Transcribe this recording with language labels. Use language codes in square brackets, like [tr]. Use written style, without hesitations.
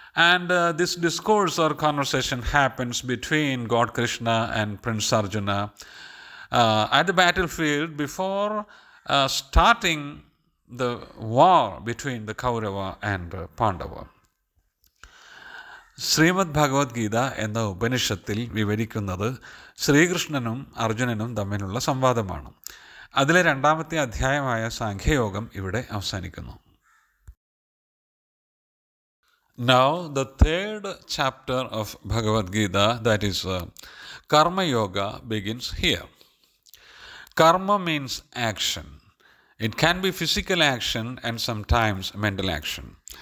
[en] And this discourse or conversation happens between God Krishna and Prince Arjuna at the battlefield before starting the war between the Kaurava and Pandava. [ml] Shrimad Bhagavad Gita എന്ന ഉപനിഷത്തിൽ വിവരിക്കുന്നത് ശ്രീകൃഷ്ണനും അർജുനനും തമ്മിലുള്ള സംവാദമാണ്. അതിലെ രണ്ടാമത്തെ അധ്യായമായ സാഖ്യയോഗം ഇവിടെ അവസാനിക്കുന്നു. [en] Now the third chapter of Bhagavad Gita, that is Karma Yoga, begins here. Karma means action. It can be physical action and sometimes mental action.